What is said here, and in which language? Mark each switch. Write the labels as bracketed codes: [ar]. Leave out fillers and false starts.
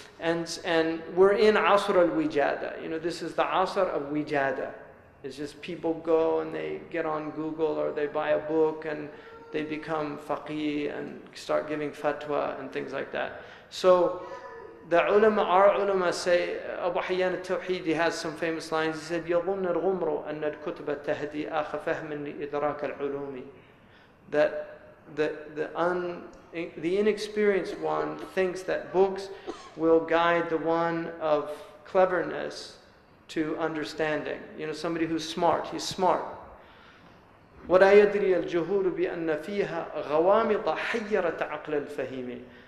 [en] And we're in Asr al-Wijada. This is the Asr of Wijada. It's just people go and they get on Google or they buy a book and they become faqih and start giving fatwa and things like that. So our ulama say, Abu Hayyan al-Tawhidi has some famous lines. He said, [ar] يَظُنَّ الْغُمْرُ أَنَّ الْكُتُبَ تَهْدِي أَخَ فَهْمٍ لِإِدْرَاكَ الْعُلُومِ. [en] That the inexperienced one thinks that books will guide the one of cleverness to understanding. Somebody who's smart, he's smart. [ar] وَلَا يَدْرِي الْجُهُولُ بِأَنَّ فِيهَا غَوَامِضَ حَيَّرَةَ عَقْلَ الْفَهِيمِ.